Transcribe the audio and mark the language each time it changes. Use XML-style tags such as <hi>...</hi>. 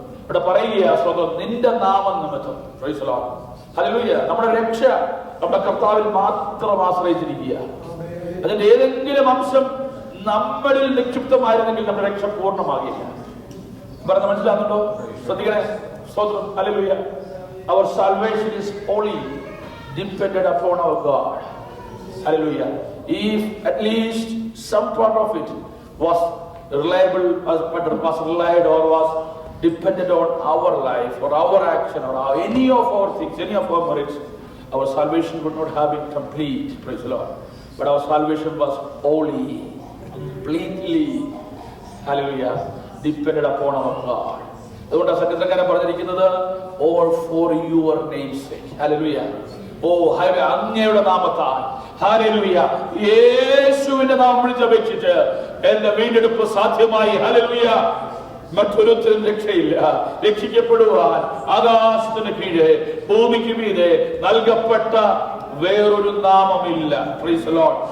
<ml>ഇവിടെ പറയുക, സ്വന്തം നിന്റെ നാമം നിമിത്തം.</ml> <en>Praise the lord.</en> <ml>ഹല്ലേലൂയ. നമ്മുടെ രക്ഷ നമ്മുടെ കർത്താവിൽ മാത്രം ആശ്രയിച്ചിരിക്കുക. അതിന്റെ ഏതെങ്കിലും അംശം നമ്മളിൽ നിക്ഷിപ്തമായിരുന്നെങ്കിൽ നമ്മുടെ രക്ഷ പൂർണ്ണമാകില്ല. പറഞ്ഞ മനസ്സിലാകുന്നുണ്ടോ? ശ്രദ്ധിക്കണേ. സ്തോത്രം. Hallelujah.</ml> <en>Our salvation is wholly dependent upon our God. Hallelujah. If at least some part of it was reliable, was relied or was dependent on our life or our action or any of our things, any of our merits, our salvation would not have been complete. Praise the Lord. But our salvation was wholly, completely, hallelujah, dependent upon our God.</en> <ml>അതുകൊണ്ടാണ് സങ്കീർത്തനക്കാരൻ പറഞ്ഞിരിക്കുന്നത്,</ml> <en>all for your name's sake.</en> <ml>Hallelujah. അങ്ങയുടെ നാമത്താൽ, hallelujah, യേശുവിന്റെ നാമം വിളിച്ചപേക്ഷിച്ച് എന്റെ വീണ്ടെടുപ്പ് സാധ്യമായി. Hallelujah. മറ്റൊരുത്തരും രക്ഷയില്ല. രക്ഷിക്കപ്പെടുവാൻ ആകാശത്തിന് കീഴെ ഭൂമിക്ക് മീതെ നൽകപ്പെട്ട വേറൊരു നാമമില്ല.</ml> <en>Praise the lord.</en>